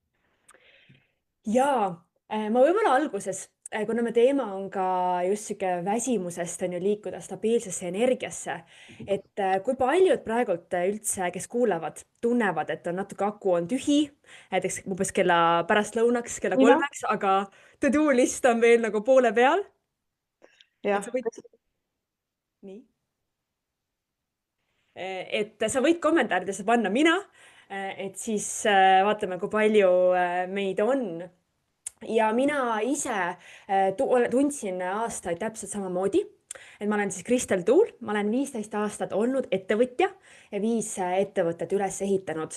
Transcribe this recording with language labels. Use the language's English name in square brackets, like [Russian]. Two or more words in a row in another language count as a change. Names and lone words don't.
[Estonian] Jaa, ma võib-olla alguses, kuna me teema on ka just sihuke väsimusest on ju liikuda stabiilsesse energiasse, et kui paljud praegult üldse, kes kuulavad, tunnevad, et on natuke aku on tühi, näiteks umbes kella pärastlõunaks, kella mina? kolmeks, aga [English] to-do list [Estonian] on veel nagu poole peal. et jah. sa võid, nii, et sa võid kommentaaridesse panna mina, et siis vaatame, kui palju meid on ja mina ise tundsin aastaid täpselt samamoodi, et ma olen siis Kristel Tuul, ma olen 15 aastat olnud ettevõtja ja 5 ettevõtet üles ehitanud.